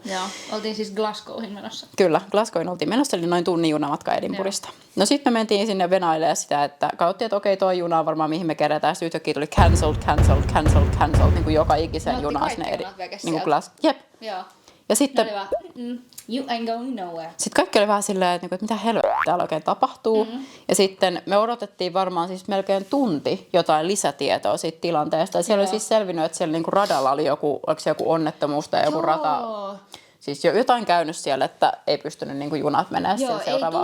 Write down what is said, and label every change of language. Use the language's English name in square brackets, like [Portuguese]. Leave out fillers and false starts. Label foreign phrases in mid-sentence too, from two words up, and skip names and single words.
[Finnish] Joo, oltiin siis Glasgowhin menossa. Kyllä, Glasgowhin oltiin menossa, eli noin tunnin junamatka Edinburghista. No sitten me mentiin sinne venailemaan sitä, että katsottiin, että okei, toi juna on varmaan mihin me kerätään. Sitten yhtäkkiä tuli cancelled, niin kuin joka ikisen junaan sinne niin kuin Jep. Joo. Ja sitten [English] you ain't going nowhere. [Finnish] Sitten kaikki oli vähän silleen, että mitä helvettiä täällä oikein tapahtuu. Ja sitten me odotettiin varmaan siis melkein tunti jotain lisätietoa siitä tilanteesta. Ja siellä oli siis selvinnyt, että siellä niinku radalla oli joku onnettomuus tai joku rata. Siis jotain käynyt siellä, että ei pystynyt niinku junat menemään sen seuraavaan